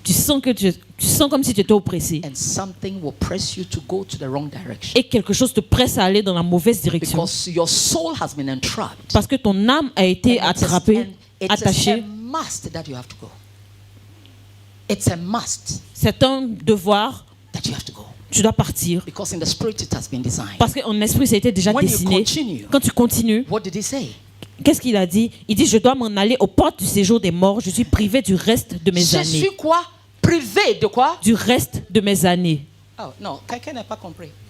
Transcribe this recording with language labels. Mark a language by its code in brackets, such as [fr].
[fr] tu sens comme si tu étais oppressé. [en] And something will press you to go to the wrong direction. [fr] Et quelque chose te presse à aller dans la mauvaise direction. [en] Because your soul has been entrapped. [fr] Parce que ton âme a été [en] And [fr] attrapée, [en] it is a [fr] attachée. [en] must that you have to go. It's a must [fr] C'est un devoir, [en] that you have to go. [fr] tu dois partir. [en] Because in the spirit it has been designed. [fr] Parce qu'en esprit, ça a été déjà [en] When you [fr] dessiné. [en] continue, [fr] Quand tu continues, [en] what did he say? [fr] qu'est-ce qu'il a dit? Il dit, je dois m'en aller aux portes du séjour des morts. Je suis privé du reste de mes Je années. suis quoi? Privé de quoi? Du reste de mes années. Oh non, quelqu'un n'a pas compris.